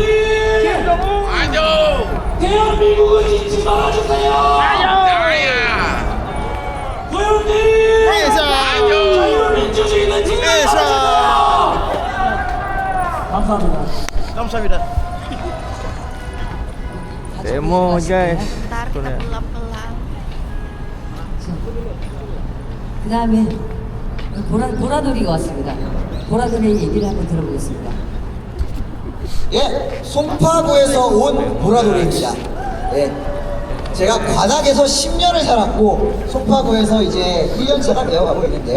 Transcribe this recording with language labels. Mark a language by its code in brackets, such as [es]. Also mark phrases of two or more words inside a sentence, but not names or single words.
[ko] 아주. 대한민국을 찢지 말아주세요! 도련님! 자유민주주의는 찢지 말아주세요! 감사합니다. 감사합니다. [id] Demo guys. Ntar kita pelan-pelan. [ko] 그 다음에 보라돌이가 왔습니다. 보라돌이 얘기를 한번 들어보겠습니다. 예, 송파구에서 온 보라돌이입니다. 예, 제가 관악에서 10년을 살았고 송파구에서 이제 1년차가 되어가고 있는데요.